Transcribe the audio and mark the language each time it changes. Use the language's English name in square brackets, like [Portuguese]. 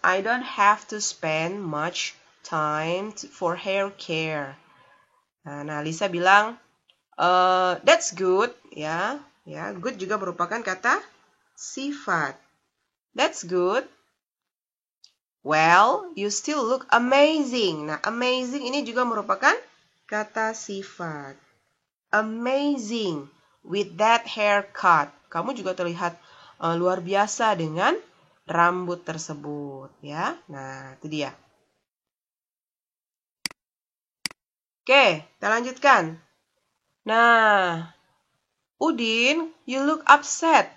[English] I don't have to spend much time for hair care. [Indonesian] Nah, Lisa bilang, [English] that's good, [Indonesian] ya. Ya, good juga merupakan kata sifat. [English] That's good. Well, you still look amazing. [Indonesian] Nah, amazing ini juga merupakan kata sifat. [English] Amazing with that haircut. [Indonesian] Kamu juga terlihat luar biasa dengan rambut tersebut, ya. Nah, itu dia. Oke, kita lanjutkan. Nah, Udin, [English] you look upset.